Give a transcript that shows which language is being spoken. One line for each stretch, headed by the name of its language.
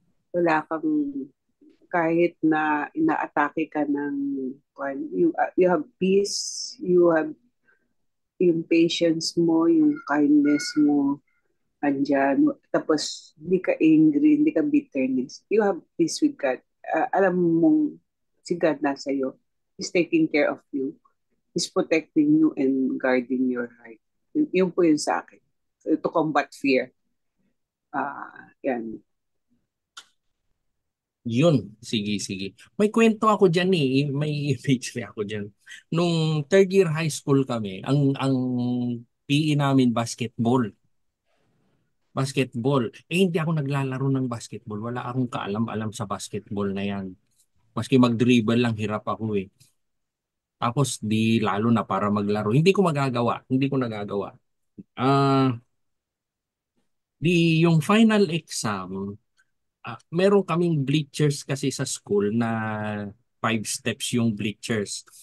Filipino: Wala kang kahit na inaatake ka ng kwan.
English: You have peace, you have
Filipino: yung patience mo, yung kindness mo, andyan. Tapos, hindi ka angry, hindi ka bitterness.
English: You have peace with God.
Filipino: Alam mong si God nasa iyo.
English: He's taking care of you. He's protecting you and guarding your heart.
Filipino: Yun po yun sa akin.
English: So, to combat fear.
Filipino: Yan. Yun. Sige, sige. May kwento ako dyan eh. May imagery ako dyan. Nung third year high school kami, ang PE namin basketball. Basketball. Hindi ako naglalaro ng basketball. Wala akong kaalam-alam sa basketball na yan. Maski mag-dribble lang, hirap ako eh. Tapos di lalo na para maglaro. Hindi ko magagawa. Hindi ko nagagawa. Ah, di yung final exam, meron kaming bleachers kasi sa school na 5 steps yung bleachers.